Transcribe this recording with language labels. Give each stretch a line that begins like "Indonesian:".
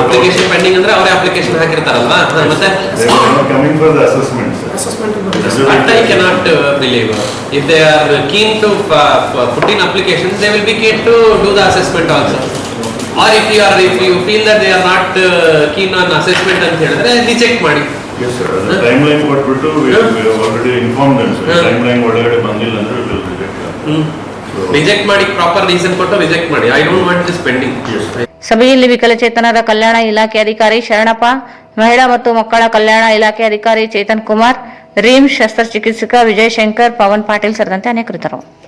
Kannada: Application pending ಅಂದ್ರೆ ಅವರೇ application ಹಾಕಿರ್ತಾರಲ್ವಾ. ಮತ್ತೆ
English: Coming for the assessment. But I cannot believe if they are keen to put in applications, they will be keen to do the assessment also. Or if you feel that they are not keen on assessment
Kannada: ಅಂತ ಹೇಳಿದ್ರೆ reject ಮಾಡಿ.
English: Yes sir.
Kannada: Time line ಕೊಟ್ಬಿಟ್ಟು
English: we have already informed them sir.
Kannada: Time line ಒಳಗಡೆ ಬಂದಿಲ್ಲ ಅಂದ್ರೆ
English: we will reject them.
Kannada: Reject ಮಾಡಿ proper reason ಕೊಟ್ಟು reject ಮಾಡಿ.
English: I don't want this pending.
Kannada: ಸಭೆಯಲ್ಲಿ ವಿಕಲಚೇತನರ ಕಲ್ಯಾಣ ಇಲಾಖೆ ಅಧಿಕಾರಿ ಶರಣಪ್ಪ, ಮಹಿಳಾ ಮತ್ತು ಮಕ್ಕಳ ಕಲ್ಯಾಣ ಇಲಾಖೆ ಅಧಿಕಾರಿ ಚೇತನ್ ಕುಮಾರ್, ರಿಮ್ಸ್ ಶಸ್ತ್ರಚಿಕಿತ್ಸಕ ವಿಜಯ್ ಶಂಕರ್, ಪವನ್ ಪಾಟೀಲ್ ಸೇರಿದಂತೆ ಅನೇಕರಿದ್ದರು.